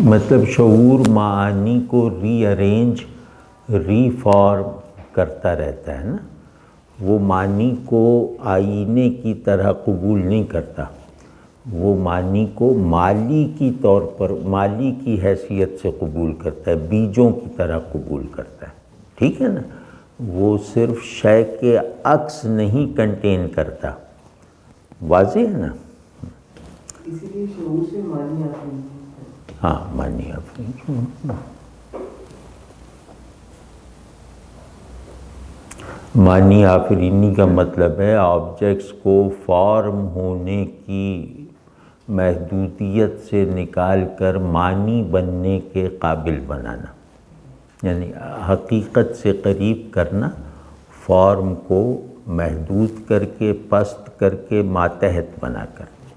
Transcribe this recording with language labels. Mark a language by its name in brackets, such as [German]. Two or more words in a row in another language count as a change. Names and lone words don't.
[Urdu] مطلب شعور معانی کو [English] re-arrange, re-form [Urdu] کرتا رہتا ہے نا، وہ معنی کو آئینے کی طرح قبول نہیں کرتا، وہ معنی کو مالی کی طور پر، مالی کی حیثیت سے قبول کرتا ہے، بیجوں کی طرح قبول کرتا ہے. ٹھیک ہے نا؟ وہ صرف شے کے عکس نہیں کنٹین کرتا. واضح ہے نا؟ اسی لیے شعور سے معنی آفرین. ہاں، معنی آفرین. معنی آفرینی کا مطلب ہے آبجیکٹس کو فارم ہونے کی محدودیت سے نکال کر معنی بننے کے قابل بنانا، یعنی حقیقت سے قریب کرنا، فارم کو محدود کر کے، پست کر کے، ماتحت بنا کر.